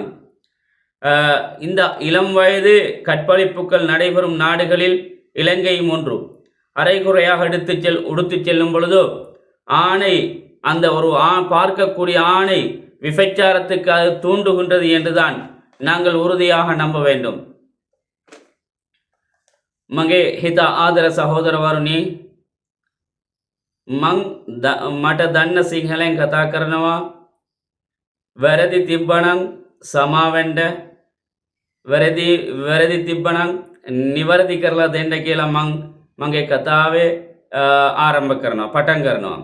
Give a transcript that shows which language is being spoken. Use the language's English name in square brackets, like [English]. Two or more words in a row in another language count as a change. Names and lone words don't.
[Tamil] இந்த இளம் வயது கற்பழிப்புகள் நடைபெறும் நாடுகளில் இலங்கையும் ஒன்று. அரைகுறையாக உடுத்து செல்லும் பொழுதோ ஆணை, அந்த ஒரு பார்க்கக்கூடிய ஆணை விபச்சாரத்துக்கு அது தூண்டுகின்றது என்றுதான் நாங்கள் உறுதியாக நம்ப வேண்டும். [Sinhala] மගේ හිත ආදර සහෝදරවරුනි, මට දන්න සිංහලෙන් කතා කරනවා. වැරදි තිබ්බනම් සමාවෙන්න, වැරදි තිබ්බනම් නිවැරදි කරලා දෙන්න කියලා මගේ කතාවේ ආරම්භ කරනවා, පටන් කරනවා.